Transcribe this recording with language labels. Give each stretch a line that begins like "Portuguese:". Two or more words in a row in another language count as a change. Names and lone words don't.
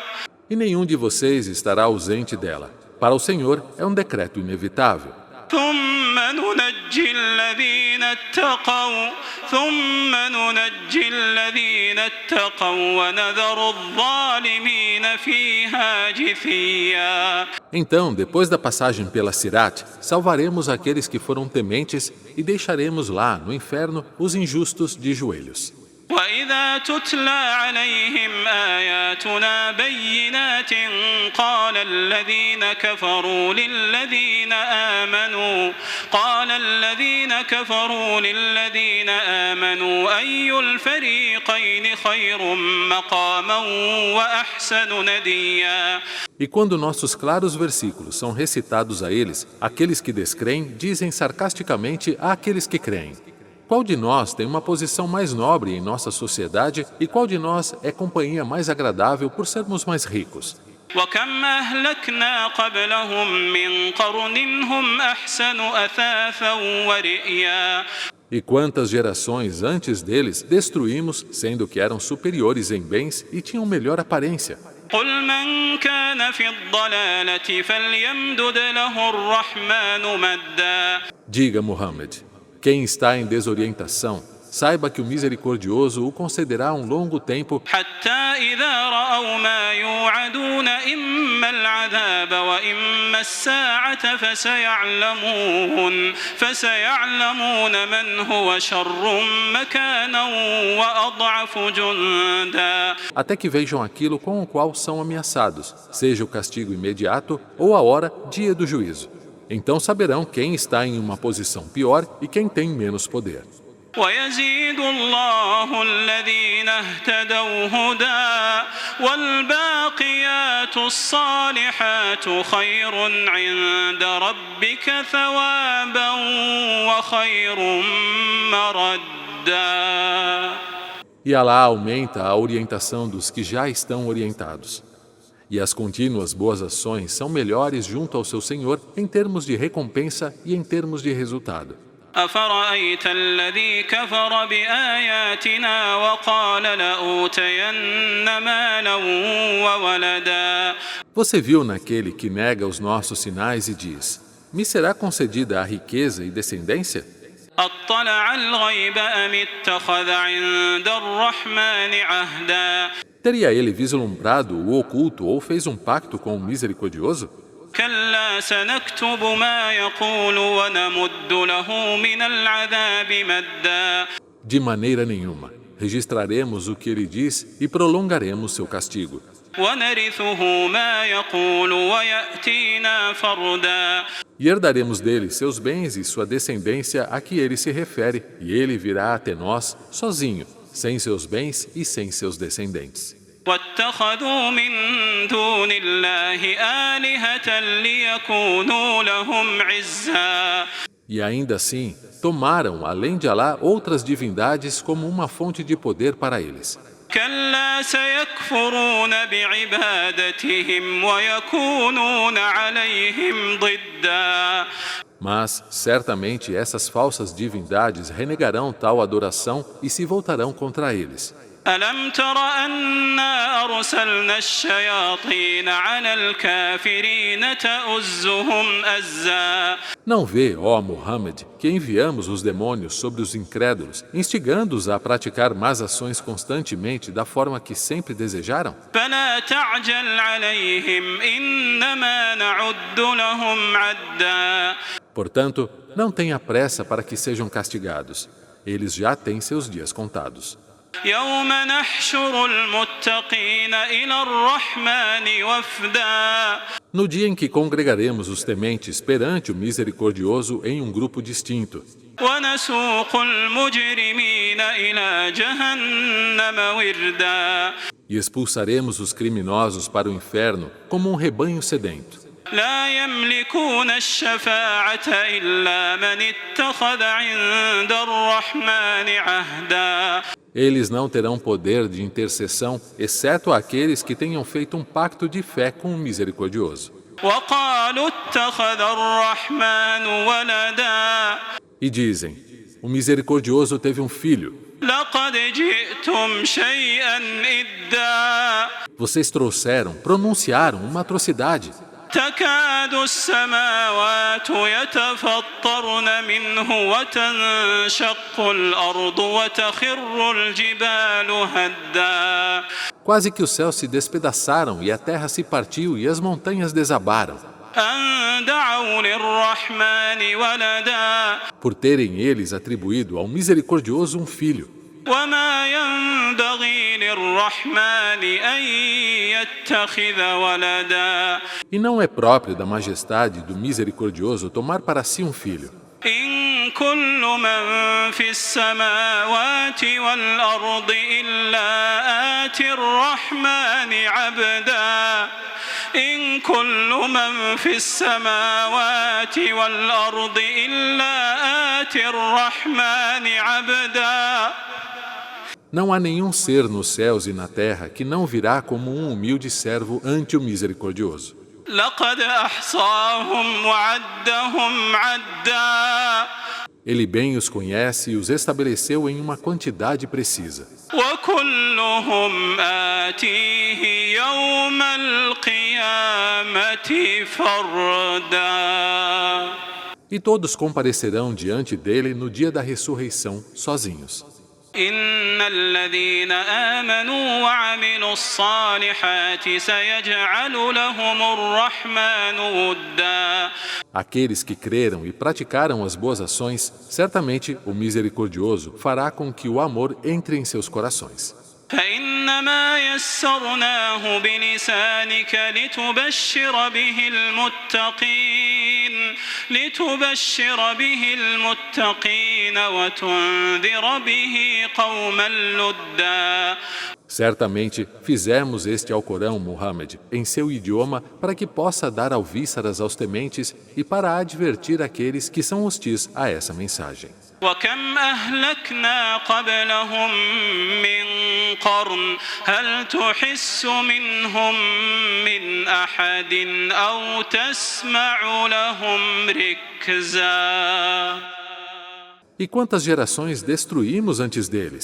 Portuguese: E nenhum de vocês estará ausente dela. Para o Senhor é um decreto inevitável.
Arabic: ثم ننجي الذين اتقوا ونذر الظالمين فيها جثيا.
Portuguese: Então, depois da passagem pela Sirat, salvaremos aqueles que foram tementes e deixaremos lá, no inferno, os injustos de joelhos.
Arabic: وإذا تتلى عليهم آياتنا بينات قال الذين كفروا للذين آمنوا أي الفريقين خير مقاما وأحسن نديا.
Portuguese: E quando nossos claros versículos são recitados a eles, aqueles que descreem dizem sarcasticamente àqueles que creem: qual de nós tem uma posição mais nobre em nossa sociedade e qual de nós é companhia mais agradável por sermos mais ricos?
Arabic: وكم أهلكنا قبلهم من قرن هم أحسن أثاثا ورئيا
Portuguese: E quantas gerações antes deles destruímos, sendo que eram superiores em bens e tinham melhor aparência?
Arabic: قل من كان في الضلالة فليمدد له الرحمن مدا
Portuguese: Diga, Muhammad, quem está em desorientação, saiba que o misericordioso o concederá um longo tempo,
Arabic: حتى إذا رأوا ما يوعدون إما العذاب وإما الساعة فسيعلمون من هو شر مكانا وأضعف جندا
Portuguese: até que vejam aquilo com o qual são ameaçados, seja o castigo imediato ou a hora, dia do juízo. Então saberão quem está em uma posição pior e quem tem menos poder.
Arabic: ويزيد الله الذين اهتدوا هدى والباقيات الصالحات خير عند ربك ثوابا وخير مردا.
Portuguese: E Alá aumenta a orientação dos que já estão orientados. E as contínuas boas ações são melhores junto ao seu Senhor em termos de recompensa e em termos de resultado.
Arabic: أفرأيت الذي كفر بآياتنا وقال لأوتين مالا وولدا.
Portuguese: Você viu naquele que nega os nossos sinais e diz: me será concedida a riqueza e descendência?
Arabic: أطلع الغيب أم اتخذ عند الرحمن عهدا.
Portuguese: Teria ele vislumbrado o oculto ou fez um pacto com o misericordioso?
Arabic: كلا سنكتب ما يقول ونمد له من العذاب مدا.
Portuguese: De maneira nenhuma. Registraremos o que ele diz e prolongaremos seu castigo.
Arabic: ونرثه ما يقول ويأتينا فردا.
Portuguese: E herdaremos dele seus bens e sua descendência a que ele se refere, e ele virá até nós sozinho, sem seus bens e sem seus descendentes.
Arabic: واتخذوا من دون الله آلهة ليكونوا لهم عزا.
Portuguese: E ainda assim, tomaram, além de Alá, outras divindades como uma fonte de poder para eles.
Arabic: كلا سيكفرون بعبادتهم ويكونون عليهم ضدا.
Portuguese: Mas, certamente, essas falsas divindades renegarão tal adoração e se voltarão contra eles.
Arabic: ألم تر أنا أرسلنا الشياطين على الكافرين تؤزهم أزا.
Portuguese: Não vê, ó Muhammad, que enviamos os demônios sobre os incrédulos, instigando-os a praticar más ações constantemente da forma que sempre desejaram?
Arabic: فلا تعجل عليهم إنما نعد لهم عدا.
Portuguese: Portanto, não tenha pressa para que sejam castigados. Eles já têm seus dias contados.
Arabic: يوم نحشر المتقين إلى الرحمن وفدا.
Portuguese: No dia em que congregaremos os tementes perante o misericordioso em um grupo distinto.
Arabic: ونسوق المجرمين إلى جهنم وردا.
Portuguese: E expulsaremos os criminosos para o inferno como um rebanho sedento.
Arabic: لا يملكون الشفاعة إلا من اتخذ عند الرحمن عهدا.
Portuguese: Eles não terão poder de intercessão, exceto aqueles que tenham feito um pacto de fé com o misericordioso.
Arabic: وقالوا اتخذ الرحمن ولدا.
Portuguese: E dizem: o misericordioso teve um filho.
Arabic: لقد جئتم شيئا إدا.
Portuguese: Vocês pronunciaram uma atrocidade.
Arabic: تكاد السماوات يتفطرن منه وتنشق الأرض وتخر الجبال هدا.
Portuguese: Quase que os céus se despedaçaram e a terra se partiu e as montanhas desabaram.
Arabic: أن دعوا للرحمن ولدا.
Portuguese: Por terem eles atribuído ao misericordioso um filho.
Arabic: وما ينبغي للرحمن أن يتخذ ولدا.
Portuguese: E não é próprio da majestade do misericordioso tomar para si um filho.
Arabic: إن كل من في السماوات والأرض إلا آتي الرحمن عبدا. إن كل من في السماوات والأرض إلا آتي الرحمن عبدا.
Portuguese: Não há nenhum ser nos céus e na terra que não virá como um humilde servo ante o Misericordioso.
Arabic: لقد أحصاهم وعدهم عدا.
Portuguese: Ele bem os conhece e os estabeleceu em uma quantidade precisa.
Arabic: وكلهم آتيه يوم القيامة فردا.
Portuguese: E todos comparecerão diante dele no dia da ressurreição, sozinhos.
Arabic: إن الذين آمنوا وعملوا الصالحات سيجعل لهم الرحمن ودا.
Portuguese: Aqueles que creram e praticaram as boas ações, certamente o Misericordioso fará com que o amor entre em seus corações.
Arabic: فإنما يسرناه بلسانك لتبشر به المتقين وتنذر به قوما لدا.
Portuguese: Certamente fizemos este Alcorão, Muhammad, em seu idioma para que possa dar alvíçaras aos tementes e para advertir aqueles que são hostis a essa mensagem.
Arabic: وكم أهلكنا قبلهم من قرن هل تحس منهم من أحد أو تسمع لهم ركزا.
Portuguese: E quantas gerações destruímos antes deles?